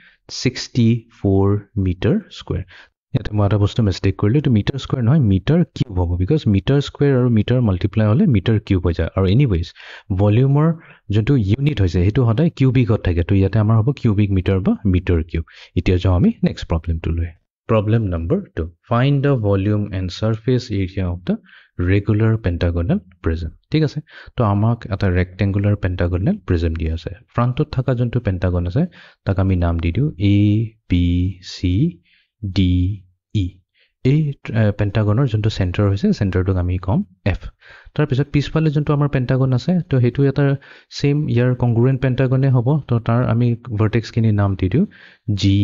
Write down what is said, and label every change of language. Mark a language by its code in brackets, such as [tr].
[as] 364 metre square এটা মই এটা বস্তু মিস্টেক কৰিলো এটো মিটাৰ স্কয়াৰ নহয় মিটাৰ কিউব হ'ব বিকজ মিটাৰ স্কয়াৰ আৰু মিটাৰ মাল্টিপ্লাই হলে মিটাৰ কিউব হৈ যায় আৰু এনিৱেজ ভলিউমৰ যোনটো ইউনিট হৈছে হেতু সদায় কিউবিকত থাকে তো ইয়াতে আমাৰ হ'ব কিউবিক মিটাৰ বা মিটাৰ কিউব এতিয়া যাও আমি নেক্সট প্ৰবলেমটো লৈ [en] Problem number 2. Find the volume and surface area of the regular pentagonal prism. [as] ঠিক আছে তো আমাক এটা rectangular pentagonal prism দিয়া আছে ফ্ৰন্টত থকা যোনটো পেন্টাগন আছে তাক আমি নাম দি দিও A B C D E এই পেন্টাগনৰ যোনটো সেন্টাৰ হৈছে সেন্টাৰটোক আমি কম F তাৰ পিছত পিছফালে যোনটো আমাৰ পেন্টাগন আছে তো হেতু এটা সেম ইয়াৰ কংগ্ৰুয়েন্ট পেন্টাগনে হ'ব তো তাৰ আমি ভাৰ্টেক্স কিনি নাম দি দিও G